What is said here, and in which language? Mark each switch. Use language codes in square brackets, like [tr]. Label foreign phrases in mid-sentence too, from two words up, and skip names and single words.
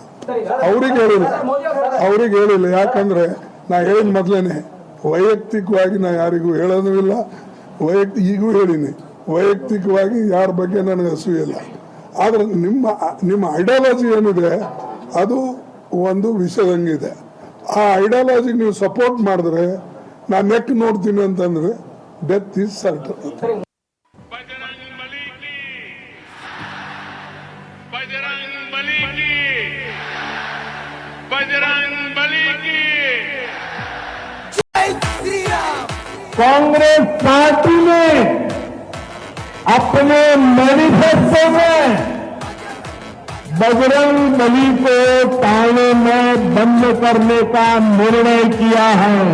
[kn] ಅವ್ರಿಗೆ ಹೇಳಿಲ್ಲ, ಯಾಕಂದ್ರೆ ನಾ ಹೇಳಿದ ಮೊದ್ಲೇನೆ ವೈಯಕ್ತಿಕವಾಗಿ ನಾ ಯಾರಿಗೂ ಹೇಳೋದು ಇಲ್ಲ, ಈಗೂ ಹೇಳಿನಿ, ವೈಯಕ್ತಿಕವಾಗಿ ಯಾರ ಬಗ್ಗೆ ನನಗೆ ಅಸೂಯಿಲ್ಲ. ಆದ್ರೆ ನಿಮ್ಮ ಐಡಿಯಾಲಜಿ ಏನಿದೆ ಅದು ಒಂದು ವಿಷಯದಂಗಿದೆ. ಆ ಐಡಿಯಾಲಜಿ ನೀವು ಸಪೋರ್ಟ್ ಮಾಡಿದ್ರೆ, ನಾ ನೆಕ್ ನೋಡ್ತೀನಿ ಅಂತಂದ್ರೆ [en] death is certain. [hi] कांग्रेस पार्टी ने अपने मैनिफेस्टो में बजरंगबली को थाने में बंद करने का निर्णय किया है।